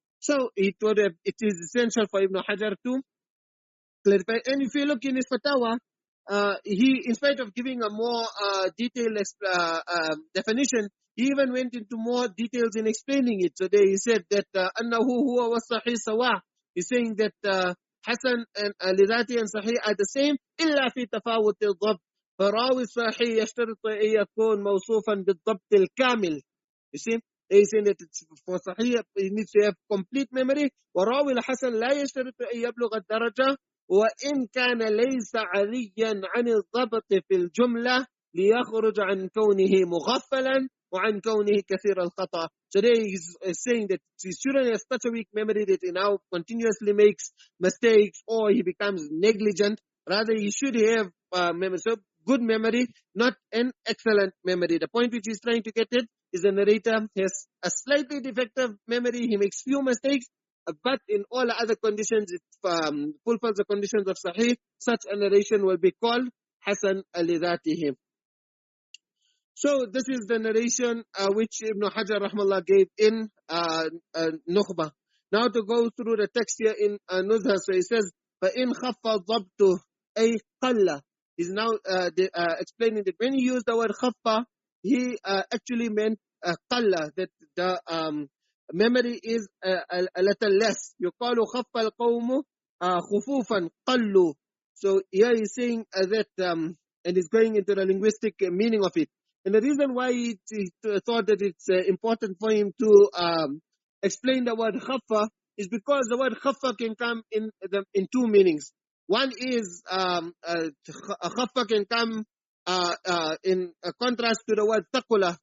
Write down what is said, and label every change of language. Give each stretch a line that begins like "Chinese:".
English: So it is essential for Ibn Hajar to clarify. And if you look in his Fatawa, he, in spite of giving a more detailed definition, he even went into more details in explaining it. So there he said that
Arabic: أنه هو والصحيح سواء.
English: He's saying that Hasan and
Arabic: لذاتي
English: and Sahih are the same
Arabic: إلا في تفاوت الضبط. فراوي الصحيح يشترط أن يكون موصوفا بالضبط الكامل.
English: You see, he's saying that it's for Sahih, he needs to have complete memory.
Arabic: وراوي الحسن لا يشترط أن يبلغ الدرجة وإن كان ليس عاليا عن الضبط في الجملة ليخرج عن كونه مغفلا وعن كونه كثير الخطأ.
English: So there he's saying that he shouldn't have such a weak memory that he now continuously makes mistakes or he becomes negligent. Rather, he should have memory. So good memory, not an excellent memory. The point which he's trying to get at is the narrator has a slightly defective memory. He makes few mistakes, but in all other conditions, it fulfills the conditions of Sahih. Such a narration will be called Hasan li-Dhātihī. So this is the narration which Ibn Hajar rahmallah gave in Nukhbah. Now to go through the text here in Nuzha. So he says,
Arabic: فَإِنْ خَفَّ ضَبْتُهُ أي قَلَّ.
English: He's now explaining that when he used the word khaffa, he actually meant qalla, that the memory is a little less.
Arabic: يقال خَفَّ الْقَوْمُ خُفُوفًا قَلُّوا.
English: So here he's saying that, and he's going into the linguistic meaning of it. And the reason why he thought that it's important for him to explain the word khaffa is because the word khaffa can come in two meanings. One is khaffa can come in contrast to the word taqula.